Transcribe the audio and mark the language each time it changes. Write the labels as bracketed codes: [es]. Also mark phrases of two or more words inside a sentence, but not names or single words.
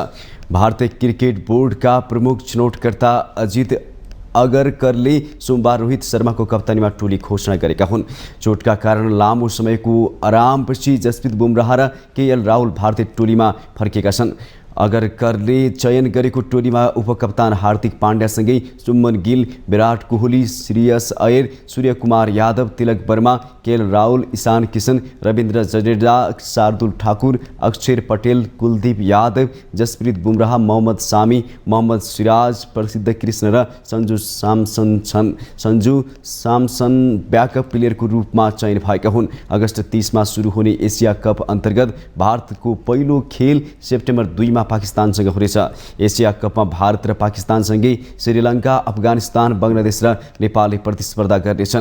[ne] भारतीय क्रिकेट बोर्डका प्रमुख छनौटकर्ता अजित अगरकरले सोमबार रोहित शर्माको कप्तानीमा टोली घोषणा गरेका हुन्। चोटका कारण लामो समयको आरामपछि जसप्रित बुमराह र KL राहुल भारतीय टोलीमा फर्केका छन्। अगरकरले चयन गरेको टोलीमा उपकप्तान हार्दिक पाण्ड्यासँगै सुमन गिल, विराट कोहली, श्रेयस अय्यर, सूर्यकुमार यादव, तिलक वर्मा, KL राहुल, ईशान किशन, रविन्द्र जडेजा, शार्दुल ठाकुर, अक्षर पटेल, कुलदीप यादव, जसप्रित बुमराह, मोहम्मद सामी, मोहम्मद सिराज, प्रसिद्ध कृष्ण र सञ्जु सामसन छन्। सञ्जु सामसन ब्याकअप प्लेयरको रूपमा चयन भएका हुन्। अगस्त 30 मा सुरु हुने एसिया कप अन्तर्गत भारतको पहिलो खेल सेप्टेम्बर 2 मा पाकिस्तानसँग हुनेछ। एसिया कपमा भारत र पाकिस्तानसँगै श्रीलङ्का, अफगानिस्तान, बङ्गलादेश र नेपालले प्रतिस्पर्धा गर्नेछन्।